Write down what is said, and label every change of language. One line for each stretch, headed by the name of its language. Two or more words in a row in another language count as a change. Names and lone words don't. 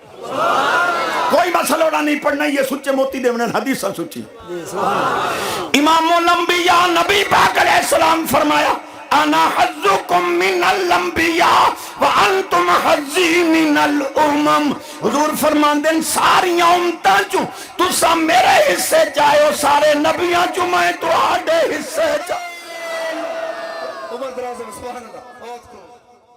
Punjabi: کوئی مسئلہ نہیں پڑھنا، یہ سچے موتی دیونے حدیث سچی. امام الانبیاء نبی پاک علیہ السلام فرمایا
Arabic: انا حظکم من الانبیاء و انتم حظی من الامم،
Punjabi: حضور فرماندے ہیں ساری امتاں چوں تسا میرے حصے چاہو، سارے نبیاں چوں میں تو آڈے حصے چاہو. عمر دراز
Arabic: سبحان اللہ.